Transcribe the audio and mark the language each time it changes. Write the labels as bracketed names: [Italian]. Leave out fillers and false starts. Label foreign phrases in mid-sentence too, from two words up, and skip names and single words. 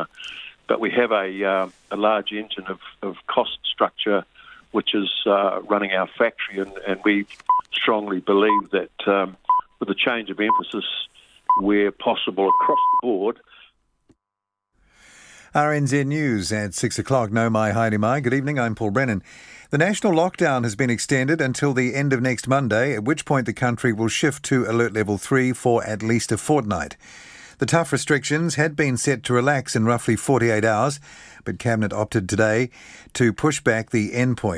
[English] But we have a large engine of cost structure which is running our factory, and we strongly believe that with a change of emphasis where possible across the board. RNZ News at 6 o'clock. [Māori] No mai, haere mai. [English] Good evening, I'm Paul Brennan. The national lockdown has been extended until the end of next Monday, at which point the country will shift to Alert Level 3 for at least a fortnight. The tough restrictions had been set to relax in roughly 48 hours, but Cabinet opted today to push back the endpoint.